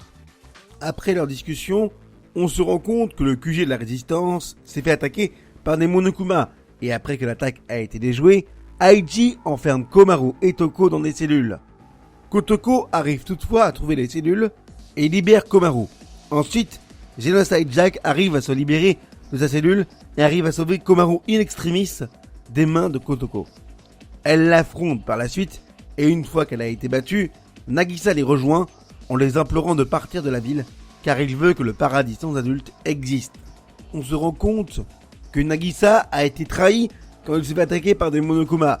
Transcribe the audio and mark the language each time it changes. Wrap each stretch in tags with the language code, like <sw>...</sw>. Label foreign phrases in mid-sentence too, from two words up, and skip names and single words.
<fr>Après leur discussion, on se rend compte que le QG de la résistance s'est fait attaquer par des Monokuma et après que l'attaque a été déjouée, Aiji enferme Komaru et Toko dans des cellules. Kotoko arrive toutefois à trouver les cellules et libère Komaru. Ensuite, Genocide Jack arrive à se libérer de sa cellule et arrive à sauver Komaru</fr> <la>in extremis</la> <fr>des mains de Kotoko. Elle l'affronte par la suite et une fois qu'elle a été battue, Nagisa les rejoint en les implorant de partir de la ville car il veut que le paradis sans adultes existe. On se rend compte que Nagisa a été trahi quand il s'est fait attaquer par des Monokuma.</fr>